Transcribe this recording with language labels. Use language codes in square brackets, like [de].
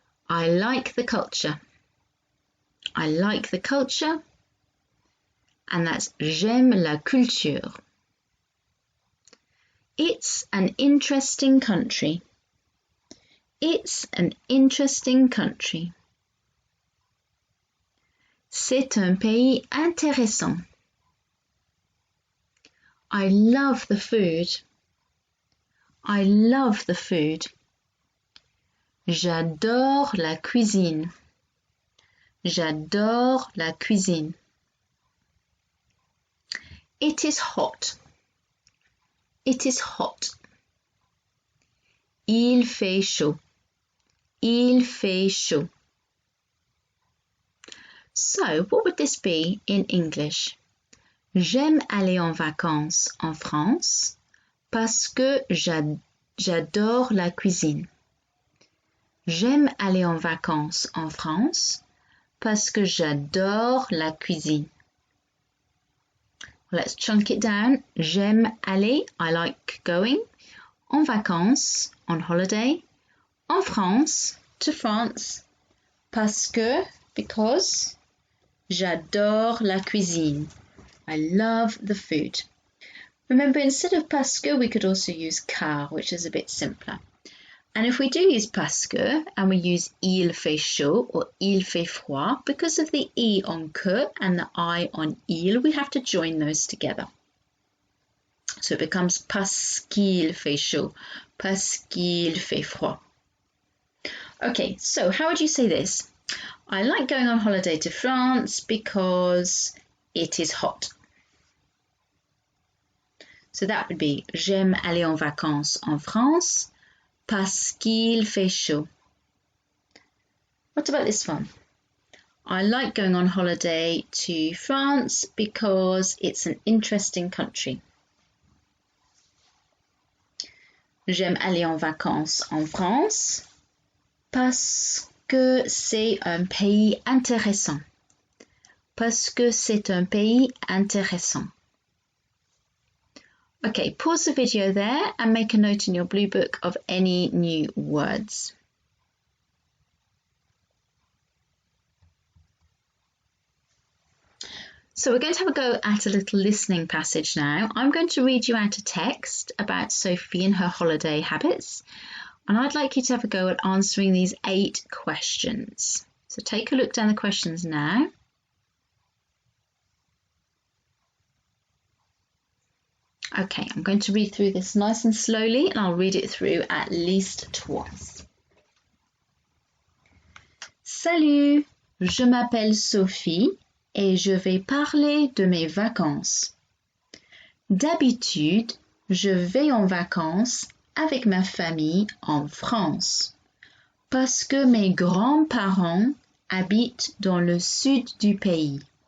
[en] I like the culture. I like the culture, and that's [fr] j'aime la culture. [en] It's an interesting country. It's an interesting country. [fr] C'est un pays intéressant. [en] I love the food. I love the food. [fr] J'adore la cuisine. J'adore la cuisine. [en] It is hot. It is hot. [fr] Il fait chaud. Il fait chaud. [en] So, what would this be in English? [fr] J'aime aller en vacances en France parce que j'adore la cuisine. J'aime aller en vacances en France parce que j'adore la cuisine. [en] Let's chunk it down. [fr] J'aime aller, [en] I like going. [fr] En vacances, [en] on holiday. [fr] En France, [en] to France. [fr] Parce que, [en] because. [fr] J'adore la cuisine. [en] I love the food. Remember, instead of [fr] parce que, [en] we could also use car, which is a bit simpler. And if we do use [fr] parce que, [en] and we use [fr] il fait chaud [en] or [fr] il fait froid, [en] because of the e on que and the I on il, we have to join those together. So it becomes [fr] parce qu'il fait chaud, parce qu'il fait froid. [en] Okay, so how would you say this? I like going on holiday to France because it is hot. So that would be [fr] j'aime aller en vacances en France parce qu'il fait chaud. [en] What about this one? I like going on holiday to France because it's an interesting country. [fr] J'aime aller en vacances en France parce que c'est un pays intéressant. Parce que c'est un pays intéressant. [en] Okay, pause the video there and make a note in your blue book of any new words. So we're going to have a go at a little listening passage now. I'm going to read you out a text about Sophie and her holiday habits, and I'd like you to have a go at answering these 8 questions. So take a look down the questions now. Okay, I'm going to read through this nice and slowly, and I'll read it through at least twice. [fr] Salut, je m'appelle Sophie et je vais parler de mes vacances. D'habitude, je vais en vacances avec ma famille en France parce que mes grands-parents habitent dans le sud du pays.